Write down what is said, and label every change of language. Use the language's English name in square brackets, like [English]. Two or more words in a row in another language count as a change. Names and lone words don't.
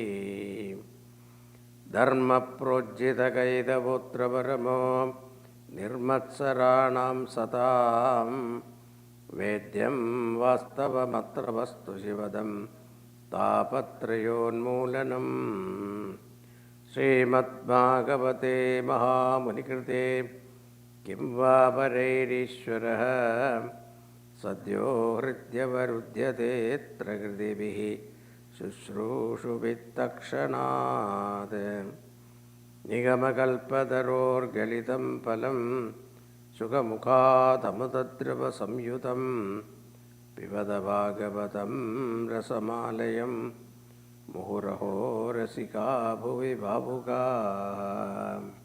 [Sanskrit] ധർമ്മപ്രോജ്ജിതകൈതപുത്രപരമോ നിർമത്സരാണാം സതാം. വേദ്യം വാസ്തവമത്ര വസ്തു ശിവദം താപത്രയോന്മൂലനം. ശ്രീമദ്ഭാഗവതേ മഹാമുനികൃതേ കിം वा परैरीश्वरः सद्यो हृद्यवरुध्यतेऽत्र कृतिभिः शुश्रूषुभित्तक्षणात्. निगमकल्पतरोर्गलितं फलं सुखमुखादमृतद्रवसंयुतं पिबत भागवतं रसमालयं मुहुरहो रसिका भुवि भावुकाः.